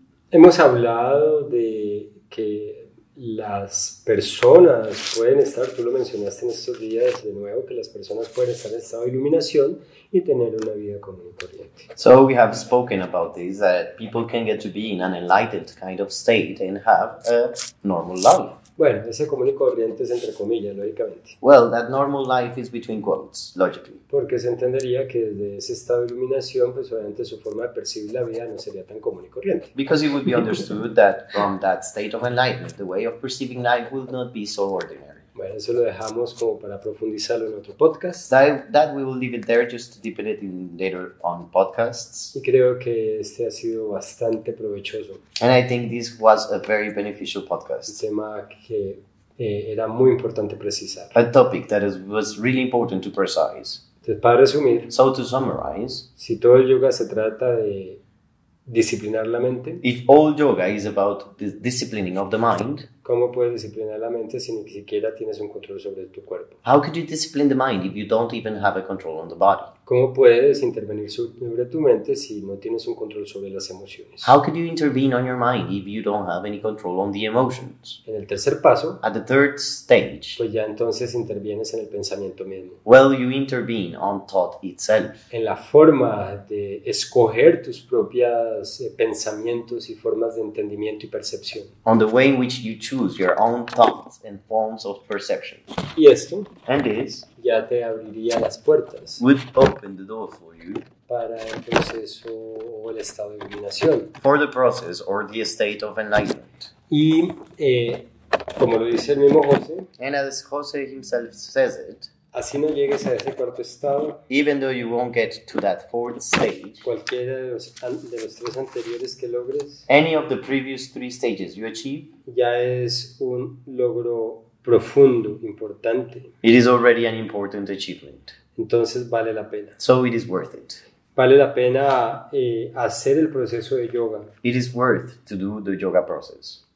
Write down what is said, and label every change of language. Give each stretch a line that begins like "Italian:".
Spanish: Hemos hablado de que las personas pueden estar, tú lo mencionaste en estos días de nuevo, que las personas pueden estar en estado de iluminación y tener una vida común y corriente.
English: So we have spoken about this, that people can get to be in an enlightened kind of state and have a normal life.
Spanish: Bueno, ese común y corriente es entre comillas, lógicamente,
English: Well, that normal life is between quotes, logically.
Spanish: porque se entendería que desde ese estado de iluminación, pues obviamente su forma de percibir la vida no sería tan común y corriente.
English: Because it would be understood that from that state of enlightenment, the way of perceiving life will not be so ordinary.
Spanish: Bueno, eso lo dejamos como para profundizarlo en otro podcast.
English: That we will leave it there just to deepen it in later on podcasts.
Spanish: Y creo que este ha sido bastante provechoso.
English: And I think this was a very beneficial
Spanish: Un
English: podcast.
Spanish: tema que era muy importante precisar.
English: A topic that was really important to precise.
Spanish: Entonces, para resumir,
English: So to summarize,
Spanish: si todo el yoga se trata de disciplinar la mente,
English: if all yoga is about the disciplining of the mind,
Spanish: ¿cómo puedes disciplinar la mente si ni siquiera tienes un control sobre tu cuerpo?
English: how could you discipline the mind if you don't even have a control on the body?
Spanish: ¿Cómo puedes intervenir sobre tu mente si no tienes un control sobre las emociones?
English: How could you intervene on your mind if you don't have any control on the emotions?
Spanish: En el tercer paso,
English: At the third stage,
Spanish: pues ya entonces intervienes en el pensamiento mismo,
English: well, you intervene on thought itself,
Spanish: en la forma de escoger tus propios pensamientos y formas de entendimiento y percepción.
English: on the way in which you choose your own thoughts and forms of perception.
Spanish: Y esto
English: And this
Spanish: ya te abriría las puertas
English: would open the door for you
Spanish: para el proceso o el estado de iluminación.
English: for the process or the state of enlightenment.
Spanish: Y como lo dice el mismo José,
English: And as Jose himself says it,
Spanish: así no llegues a ese cuarto estado,
English: even though you won't get to that fourth stage,
Spanish: cualquiera de los tres anteriores que logres
English: any of the previous three stages you achieve,
Spanish: ya es un logro profundo, importante.
English: it is already an important achievement.
Spanish: Entonces vale la pena.
English: So it is worth it.
Spanish: Vale la pena hacer el proceso de yoga.
English: It is worth to do the yoga process.